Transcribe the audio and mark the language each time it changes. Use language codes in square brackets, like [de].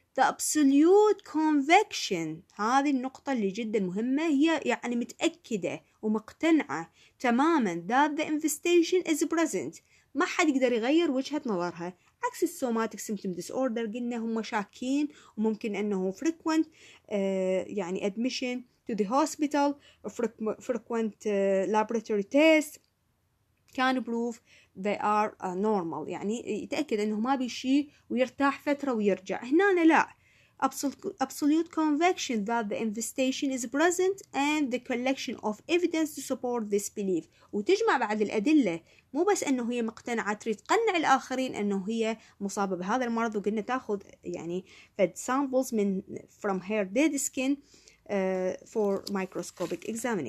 [en] The absolute conviction، [ar] هذه النقطة اللي جدا مهمة، هي يعني متأكدة ومقتنعة تماما [en] that the infestation is present، [ar] ما حد يقدر يغير وجهة نظرها. عكس السوماتيك سيمتوم ديس اوردر قلنا هم شاكين وممكن انه [en] frequent [ar] يعني [en] admission to the hospital, frequent laboratory tests can prove they are normal. [ar] يعني يتأكد انه ما بيشي ويرتاح فترة ويرجع. هنا لا، [en] absolute conviction that the infestation is present and the collection of evidence to support this belief. [ar] وتجمع بعد الأدلة، مو بس أنه هي مقتنعة، تريد تقنع الآخرين أنه هي مصابة بهذا المرض. وقلنا تاخذ يعني فد samples من [en] from her dead skin for microscopic examination.